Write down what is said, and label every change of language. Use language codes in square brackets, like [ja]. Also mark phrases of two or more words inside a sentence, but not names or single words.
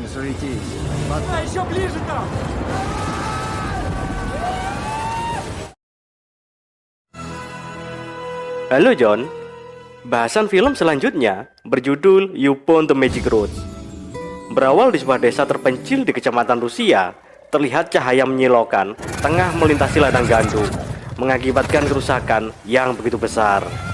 [ru] пройтись. Еще ближе там! [id] Halo John, bahasan film selanjutnya berjudul You Found the Magic Road. Berawal di sebuah desa terpencil di kecamatan Rusia, terlihat cahaya menyilaukan tengah melintasi ladang gandum, mengakibatkan kerusakan yang begitu besar.